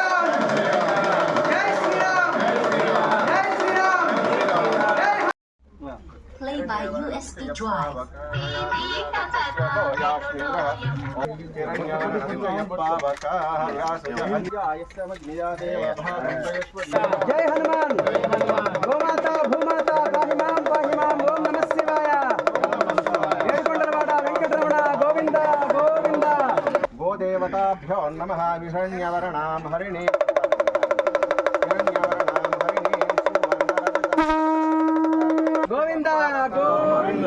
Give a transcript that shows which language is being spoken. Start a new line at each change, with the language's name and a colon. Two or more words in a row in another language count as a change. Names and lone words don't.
English: Play by USB Drive.
Hindi: जय हनुमान.
Sanskrit: गोमाता भूमाता पाहि मां पाहि मां. ओम नमः शिवाय.
Telugu: ఏడుకొండలవాడ వెంకటరమణ గోవింద గోవింద.
Sanskrit: గోదేవతాభ్యో నమః. విహరణ్యవర్ణాం హరిణి గోవింద గోవింద.